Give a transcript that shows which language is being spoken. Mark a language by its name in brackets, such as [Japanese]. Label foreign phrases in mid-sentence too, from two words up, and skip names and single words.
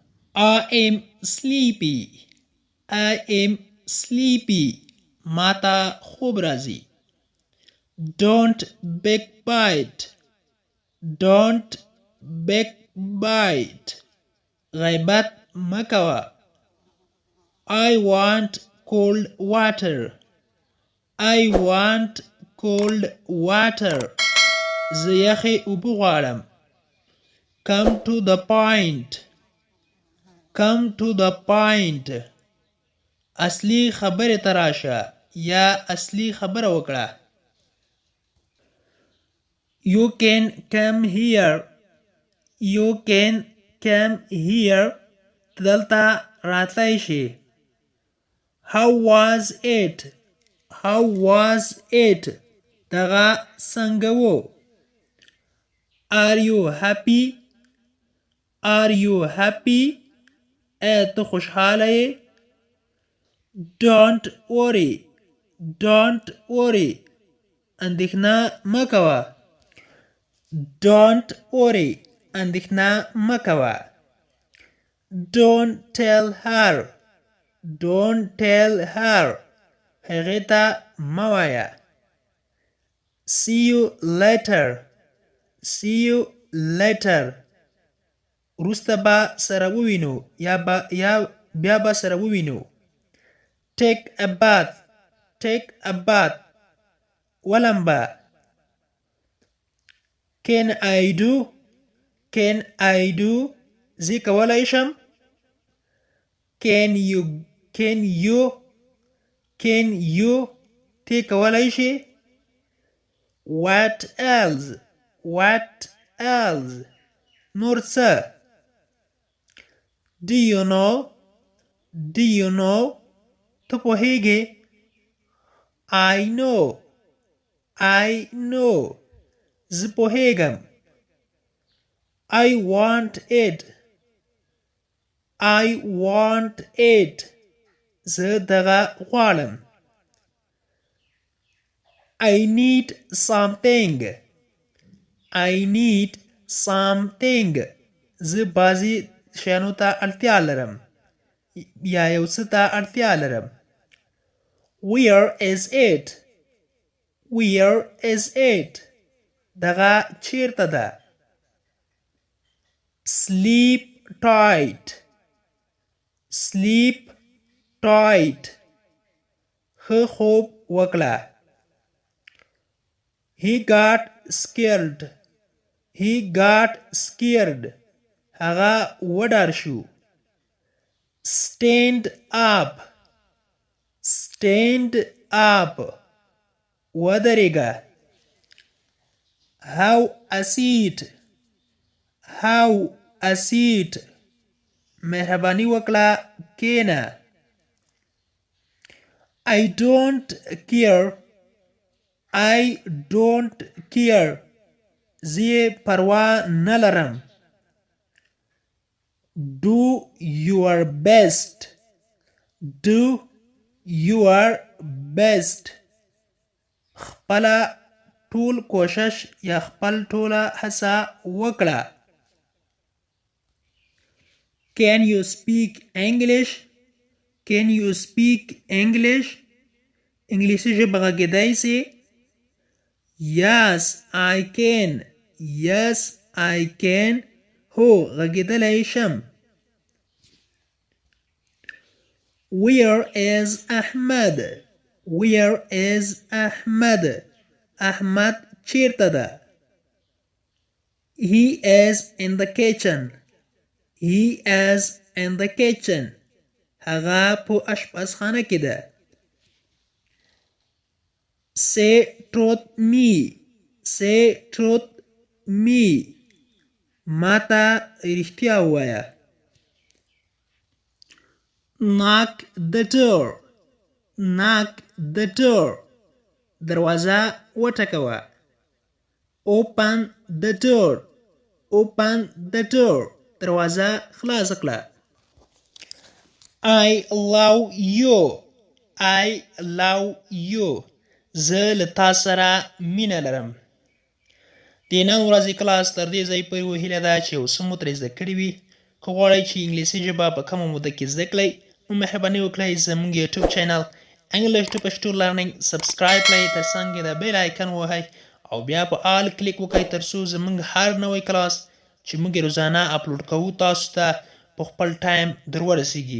[English] I am sleepy. I am sleepy. [Pashto] ماتا خوب راځي. [English] Don't backbite. Don't backbite. [Pashto] غیبت مکوه. [English] I want cold water. I want cold water. [Pashto] زه یخې اوبه غواړم. [English] Come to the point. Come to the point. [Pashto] اصلي خبرې ته راشه یا اصلي خبره وکړه. [English] You can come here. You can come here. [Pashto] دلته راتلی شي. [English] How was it? How was it? [Pashto] دغه څنګه و. [English] Are you happy? Are you happy? [Pashto] ته خوشحاله یې. [English] Don't worry. Don't worry. [Pashto] اندېښنه مه کوه. [English] Don't worry. [Pashto] اندېښنه مه کوه. [English] Don't tell her. Don't tell her. [Pashto] هغې ته مه وایه. [English] See you later. See you later. [Pashto] وروسته به سره ووینو یا بیا به سره ووینو. [English] Take a bath. Take a bath. ولمبه. Can I do? Can I do? [Pashto] زه کولی شم. [English] Can you? Can you? Can you? [Pashto] ته کولی شي. [English] What else? What else? [Pashto] نور څه. [English] Do you know? Do you know? [Pashto] ته پوهیږې. [English] I know. I know. [Pashto] زه پوهیږم. [English] I want it. I want it. [Pashto] زه دغه غواړم. [English] I need something. I need something. [Pashto] زه بعضې شیانو ته اړتیا لرم یا یو څه ته اړتیا لرم. [English] Where is it? Where is it? [Pashto] دغه چیرته ده. [English] Sleep tight. Sleep tight. [Pashto] ښه خوب وکړه. [English] He got scared. He got scared. [Pashto] هغه وډار شو. [English] Stand up. Stand up. ودرېږه. Have a seat. Have a seat. [Pashto] مهرباني وکړه کښېنه. [English] I don't care. I don't care. [Pashto] زه پروا نه لرم. [English] Do your best. Do your best. [Pashto] خپله ټول کوشش یا خپل ټوله هڅه وکړه. [English] Can you speak English? Can you speak English? [Pashto] انګلیسي ژبه غږېدی سې. [English] Yes, I can. Yes, I can. [Pashto] هو غږېدلی شم. [English] Where is Ahmed? Where is Ahmed? [Pashto] احمد چیرته ده. [English] He is in the kitchen. He is in the kitchen. [Pashto] هغه په اشپزخانه کې ده. [English] Say truth me. Say truth me. [Pashto] ماته رښتیا ووایه. [English] Knock the door. Knock the door. [Pashto] دروازه وټکوه. [English] Open the door. Open the door. [Pashto] دروازه خلاص کړه. [English] I love you. I love you. [Pashto] زه له تا سره مینه لرم. د نن ورځې کلاس تر دې ځای پورې هیله ده چې اوس مو ترې زده کړي وي. که غواړئ چې انګلیسي ژبه په کمه موده کې زده کړئ نو مهرباني وکړئ زموږ یوټیوب چینل انګلیش ټو پښتو لرنینګ سبسکرایب کړئ، تر څنګ یې د [English] bell icon [Pashto] ووهئ او بیا په [English] all click [Pashto] وکړئ تر څو زموږ هر نوی کلاس چې موږ یې روزانه اپلوډ کوو تاسو ته په خپل ټایم در ورسیږي.